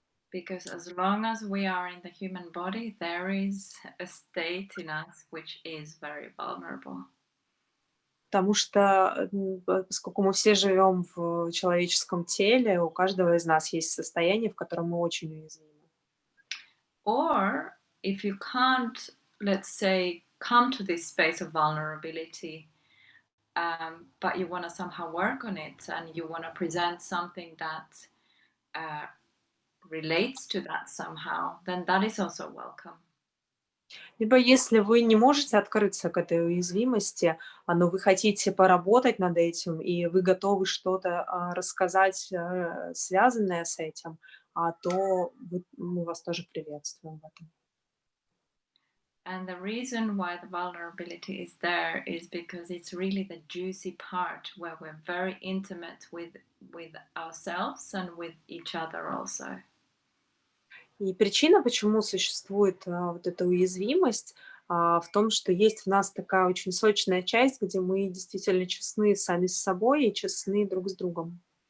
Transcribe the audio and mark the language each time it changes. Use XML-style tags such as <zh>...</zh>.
<en>Because as long as we are in the human body, there is a state in us which is very vulnerable.</en> <ru>Потому что, поскольку мы все живем в человеческом теле, у каждого из нас есть состояние, в котором мы очень уязвимы.</ru> <en>Or if you can't, let's say, come to this space of vulnerability, but you want to somehow work on it and you want to present something that relates to that somehow, then that is also welcome.</en> <ru>Либо если вы не можете открыться к этой уязвимости, но вы хотите поработать над этим, и вы готовы что-то рассказать, связанное с этим, то мы вас тоже приветствуем в этом.</ru> <en>And the reason why the vulnerability is there is because it's really the juicy part where we're very intimate with ourselves and with each other also.</en> <ru>И причина, почему существует вот эта уязвимость, в том, что есть в нас такая очень сочная часть, где мы действительно честны сами с собой и честны друг с другом.</ru>